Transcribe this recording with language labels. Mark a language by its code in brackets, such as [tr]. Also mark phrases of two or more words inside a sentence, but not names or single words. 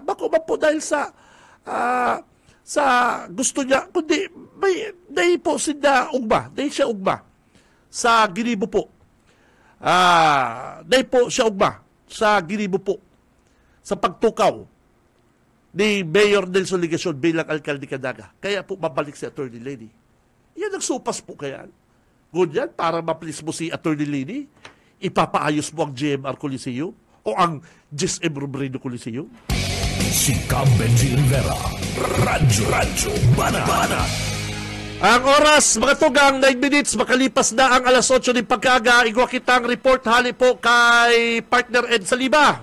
[bik] Bako ba po dahil sa gusto niya, kundi dahil po siya ugma, dahil siya ugma sa Ginibo po. Dahil po siya ugma sa Ginibo po sa pagtukaw ni Mayor Nelson Legasyon bilang alkalde Naga. Kaya po babalik si Atty. Lini. Yan ang supas po kaya. [tl] Ganyan, para ma-please mo si Atty. Lini, ipapaayos mo ang GMR Coliseum o ang GSM Robredo Coliseum. [bik] Si Benji Rivera, Radyo Bana. Ang oras, mga tugang, 9 minutes, makalipas na ang alas 8 ng pagkaga. Igwa kitang report, hali po kay partner Ed Saliba.